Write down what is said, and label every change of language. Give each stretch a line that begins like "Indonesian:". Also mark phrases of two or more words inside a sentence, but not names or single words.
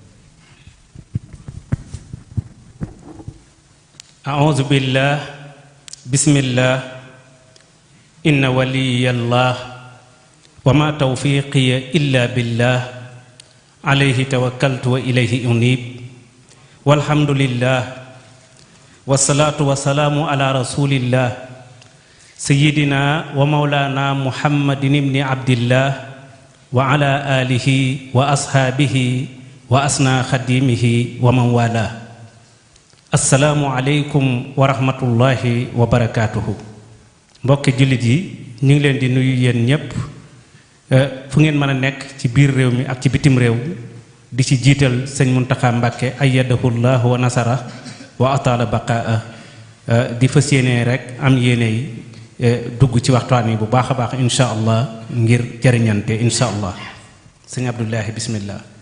Arabic: أعوذ بالله بسم الله إن ولي الله وما توفيقي إلا بالله عليه توكلت وإليه أنيب والحمد لله والصلاة والسلام على رسول الله سيدنا ومولانا محمد بن عبد الله وعلى آله وأصحابه وأسنى خديمه ومن والى السلام عليكم ورحمة الله وبركاته mbokki
Wolof: jullit yi ñu ngi leen di nuyu yéen ñépp fu ngeen mën a nekk ci biir réew mi ak ci bitim réew di ci jiital sëñ Muntaxa Mbàkke
Arabic: أيده الله ونصره وأطال بقاءه
Wolof: di fas yéene rek am yéene yi dugg ci waxtaan yi bu baax a baax
Arabic: إن شاء الله
Wolof: ngir jariñante
Arabic: إن شاء الله
Wolof: sëñ Abdullahi bismillah